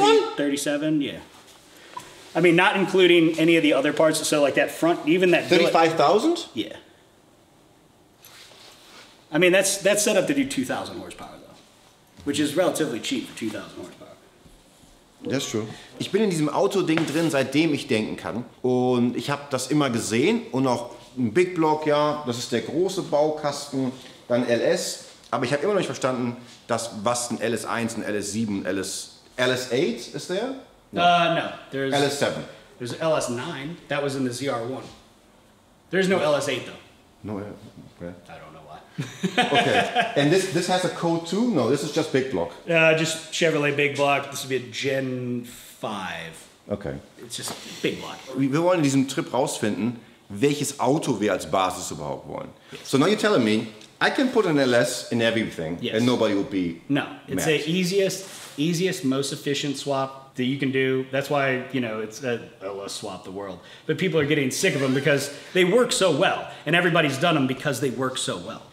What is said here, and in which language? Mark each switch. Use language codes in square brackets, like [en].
[en] one? 37, yeah. I mean, not including any of the other parts. So like that front, even that... 35,000? Yeah. I mean, that's set up to do 2,000 horsepower though, which is relatively cheap for 2,000 horsepower. [de] Das ist true. Ich bin in diesem Auto-Ding drin, seitdem ich denken kann. Und ich habe das immer gesehen. Und auch ein Big Block, ja, das ist der große Baukasten. Dann LS. Aber ich habe immer noch nicht verstanden, was ein LS1, ein LS7, LS8 ist der? [en] No. There's LS7. There's LS9. That was in the ZR1. There's no LS8 though. No, okay. I don't know why. Okay. And this has a code too? No, this is just big block. Just Chevrolet big block. This would be a Gen 5. Okay. It's just big block. [de] Wir wollen in diesem Trip rausfinden, welches Auto wir als Basis überhaupt wollen. [en] Yes. So now you're telling me, I can put an LS in everything, and nobody will be No, it's the easiest, most efficient swap that you can do. That's why, you know, it's LS swap the world. But people are getting sick of them because they work so well, and everybody's done them because they work so well.